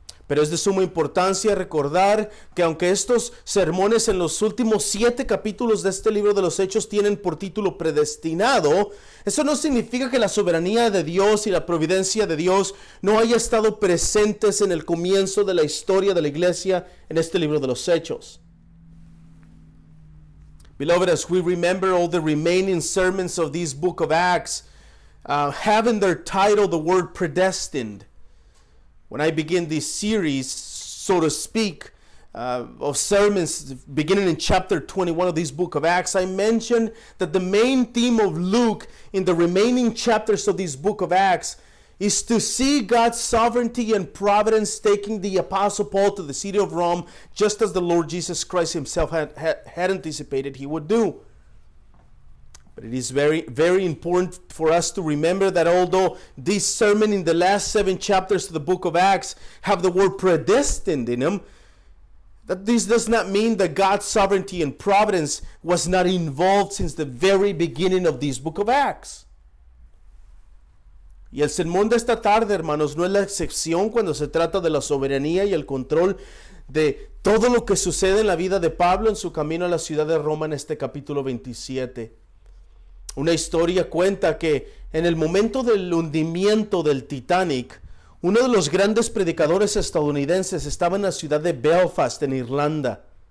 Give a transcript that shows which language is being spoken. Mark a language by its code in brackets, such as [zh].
[es] Pero es de suma importancia recordar que aunque estos sermones en los últimos 7 capítulos de este libro de los Hechos tienen por título predestinado, eso no significa que la soberanía de Dios y la providencia de Dios no haya estado presentes en el comienzo de la historia de la iglesia en este libro de los Hechos. [en] Beloved, as we remember all the remaining sermons of this book of Acts, have in their title the word predestined. When I begin this series, so to speak, of sermons beginning in chapter 21 of this book of Acts, I mentioned that the main theme of Luke in the remaining chapters of this book of Acts is to see God's sovereignty and providence taking the Apostle Paul to the city of Rome, just as the Lord Jesus Christ himself had anticipated he would do. But it is very, very important for us to remember that although this sermon in the last 7 chapters of the book of Acts have the word predestined in them, that this does not mean that God's sovereignty and providence was not involved since the very beginning of this book of Acts. [es] Y el sermón de esta tarde, hermanos, no es la excepción cuando se trata de la soberanía y el control de todo lo que sucede en la vida de Pablo en su camino a la ciudad de Roma en este capítulo 27. Una historia cuenta que en el momento del hundimiento del Titanic, uno de los grandes predicadores estadounidenses estaba en la ciudad de Belfast, en Irlanda.